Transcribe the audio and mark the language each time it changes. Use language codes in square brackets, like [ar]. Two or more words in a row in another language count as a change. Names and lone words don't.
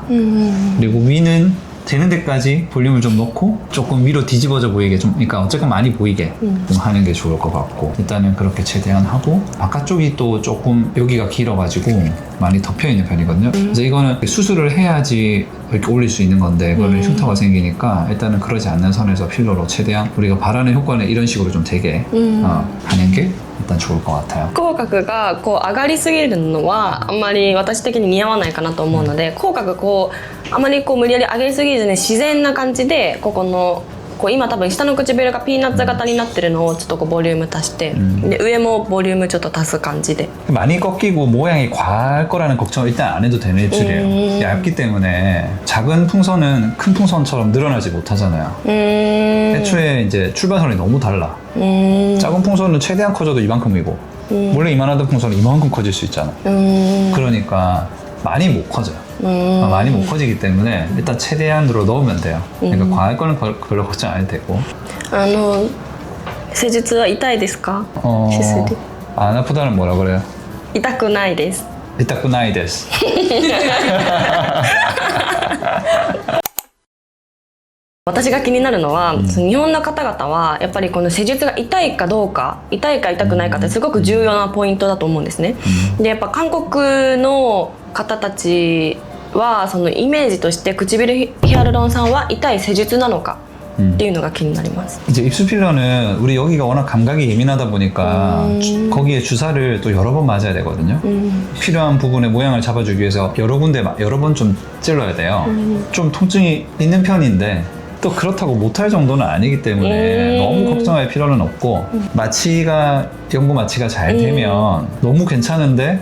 [ko] 그리고 위는 되는 데까지 볼륨을 좀 넣고 조금 위로 뒤집어져 보이게 좀, 그러니까 어쨌건 많이 보이게 좀 하는 게 좋을 것 같고, 일단은 그렇게 최대한 하고, 바깥쪽이 또 조금 여기가 길어가지고 많이 덮여 있는 편이거든요. 그래서 이거는 수술을 해야지 이렇게 올릴 수 있는 건데, 그거는 흉터가 생기니까 일단은 그러지 않는 선에서 필러로 최대한 우리가 바라는 효과는 이런 식으로 좀 되게 하는 게 일단 좋을 것 같아요. [ja] 口角がこう上がりすぎるのはあんまり私的に似合わないかなと思うので、口角こうあまりこう無理やり上げすぎずに自然な感じで、ここのこう今多分下の唇がピーナッツ型になってるのをちょっとこうボリューム足して、で上もボリュームちょっと足す感じで。 [ko] 많이 꺾이고 모양이 과할 거라는 걱정을 일단 안 해도 되는 입술이에요. 얇기 때문에 작은 풍선은 큰 풍선처럼 늘어나지 못하잖아요. 애초에 이제 출발선이 너무 달라. 작은 풍선은 최대한 커져도 이만큼이고, 원래 이만하던 풍선은 이만큼 커질 수 있잖아. 그러니까 많이 못 커져요. 많이 못 커지기 때문에 일단 최대한으로 넣으면 돼요. 그러니까 과할 거는 별로 걱정 안 해도 되고. [ja] 施術は痛いですか？手術 [ko] 안 아프다는 뭐라 그래요? [ja] 痛くないです。痛くない です. 私が気になるのは、その日本の方々はやっぱりこの施術が痛いかどうか、痛いか痛くないかってすごく重要なポイントだと思うんですね。でやっぱ韓国の方たちはそのイメージとして唇ヒアルロン酸は痛い施術なのかっていうのが気になります。 [ko] 이제 입술 필러는 우리 여기가 워낙 감각이 예민하다 보니까 거기에 주사를 또 여러 번 맞아야 되거든요. 필요한 부분의 모양을 잡아주기 위해서 여러 군데 여러 번 좀 찔러야 돼요. 좀 통증이 있는 편인데 또 그렇다고 못할 정도는 아니기 때문에 너무 걱정할 필요는 없고, 연고 마취가 잘 되면 너무 괜찮은데?